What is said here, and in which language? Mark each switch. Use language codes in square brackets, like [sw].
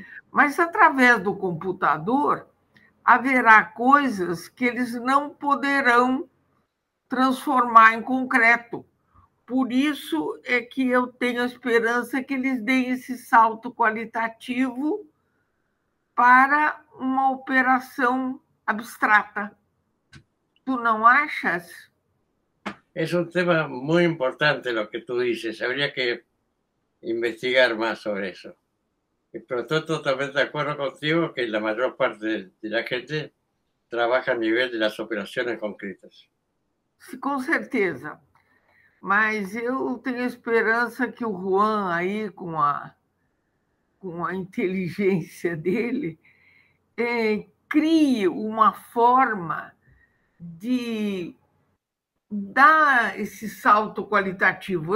[pt] Mas, através do computador, haverá coisas que eles não poderão transformar em concreto. Por isso é que eu tenho a esperança que eles deem esse salto qualitativo para uma operação abstrata. Tu não achas? [es] Es un tema muy importante lo que tú dices. Habría que investigar más sobre eso. Pero estoy totalmente de acuerdo contigo que la mayor parte de la gente trabaja a nivel de las operaciones concretas. [pt] Sim, com certeza. Mas eu tenho esperança que o Juan, aí, com a inteligência dele, crie uma forma de dar esse salto qualitativo.